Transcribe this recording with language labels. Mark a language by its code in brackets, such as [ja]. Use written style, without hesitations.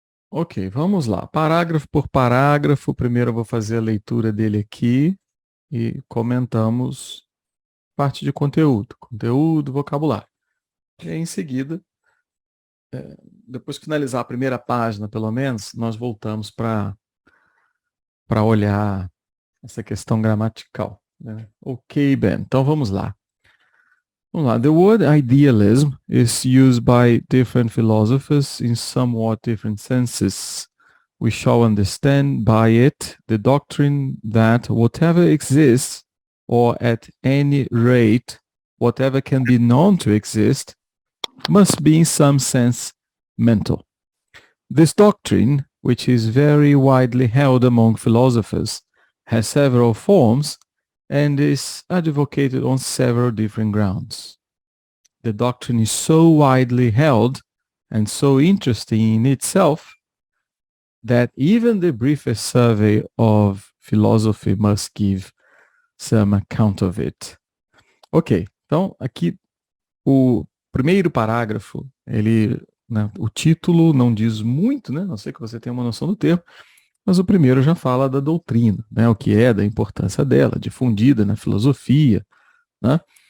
[pt] Ok, vamos lá. Parágrafo por parágrafo. Primeiro eu vou fazer a leitura dele aqui e comentamos parte de conteúdo, vocabulário. E aí, em seguida, depois que finalizar a primeira página, pelo menos, nós voltamos para olhar essa questão gramatical. Né? Ok, Ben. Então vamos lá. Vamos lá. [en] The word idealism is used by different philosophers in somewhat different senses. We shall understand by it the doctrine that whatever exists, or at any rate, whatever can be known to exist, must be in some sense mental. This doctrine, which is very widely held among philosophers, has several forms and is advocated on several different grounds. The doctrine is so widely held and so interesting in itself that even the briefest survey of philosophy must give some account of it. [pt] Ok, então aqui o primeiro parágrafo, ele, né, o título não diz muito, né? Não sei que você tenha uma noção do termo, mas o primeiro já fala da doutrina, né? O que é, da importância dela, difundida na filosofia, né?